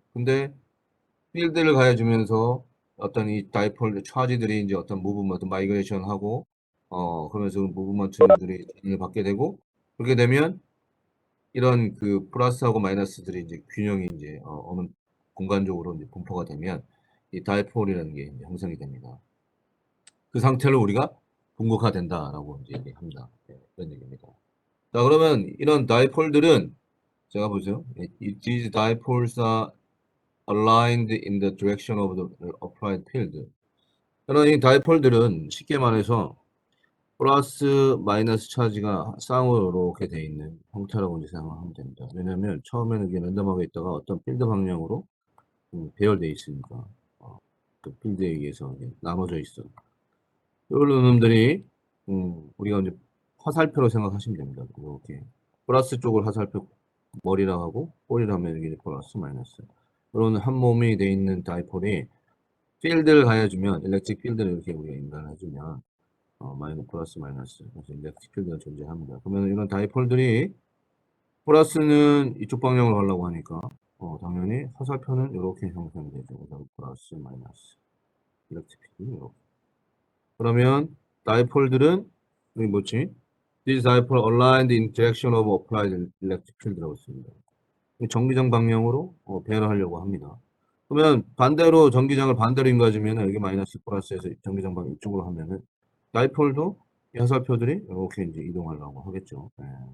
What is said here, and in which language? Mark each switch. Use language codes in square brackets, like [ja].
[ko] 근데 필드를 가해주면서 어떤 이 다이폴 차지들이 이제 어떤 무브먼트 마이그레이션 하고 그러면서 무브먼트들이 전을 받게 되고 그렇게 되면 이런 그 플러스하고 마이너스들이 이제 균형이 이제 어느 공간적으로 이제 분포가 되면 이 다이폴이라는 게 이제 형성이 됩니다. 그 상태를 우리가 분극화된다라고 이제 얘기합니다. 네, 그런 얘기입니다. 자, 그러면 이런 다이폴들은 제가 보세요. [en] These dipoles are aligned in the direction of the applied field. [ko] 그런 이 다이폴들은 쉽게 말해서 플러스 마이너스 차지가 쌍으로 이렇게 돼 있는 형태라고 이제 생각하면 됩니다. 왜냐하면 처음에는 이게 랜덤하게 있다가 어떤 필드 방향으로 배열돼 있으니까 그 필드에 의해서 이제 나눠져 있어. 이런 놈들이 우리가 이제 화살표로 생각하시면 됩니다. 이렇게 플러스 쪽을 화살표 머리랑 하고 꼬리랑 하면 이게 플러스 마이너스. 그런 한 몸이 돼 있는 다이폴이 필드를 가해주면 일렉트릭 필드를 이렇게 우리가 인간을 해주면 플러스 마이너스 그래서 일렉트릭 필드가 존재합니다. 그러면 이런 다이폴들이 플러스는 이쪽 방향으로 가려고 하니까 당연히 화살표는 이렇게 형성이 되죠. 그래서 플러스 마이너스 일렉트릭 필드 이렇게. 그러면 다이폴들은 여기 뭐지? [en] These dipole aligned in direction of applied electric field [ko] 라고 했습니다. 전기장 방향으로 배열하려고 합니다. 그러면 반대로 전기장을 반대로 인가해주면 여기 마이너스 플러스에서 전기장 방향 이쪽으로 하면은 다이폴도 이 화살표들이 이렇게 이제 이동하려고 하겠죠. 네.